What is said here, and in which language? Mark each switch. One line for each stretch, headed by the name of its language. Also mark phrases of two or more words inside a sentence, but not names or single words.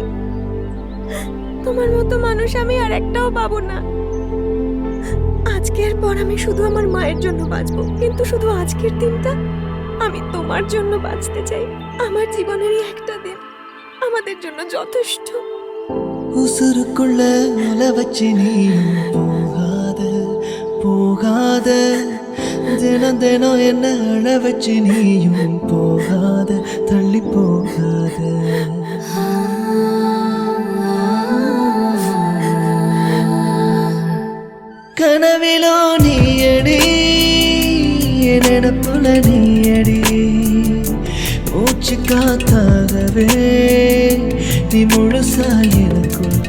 Bangla: তোমার মতো মানুষ আমি আর একটাও পাবো না। আজকের পর আমি শুধু আমার মায়ের জন্য বাঁচবো, কিন্তু শুধু আজকের দিনটা আমি তোমার জন্য বাঁচতে চাই। আমার জীবনেরই একটা দিন আমাদের জন্য যথেষ্ট।
Tamil: உசுருக்குள்ள உல வச்சு நீயும் போகாத போகாத, தினம் தினம் என்ன அழ வச்சு நீயும் போகாத, தள்ளி போகாத. கனவிலோ நீயடி, நினப்புல நீயடி, மூச்சு காத்தாகவே நீ முழுசா எனக்கு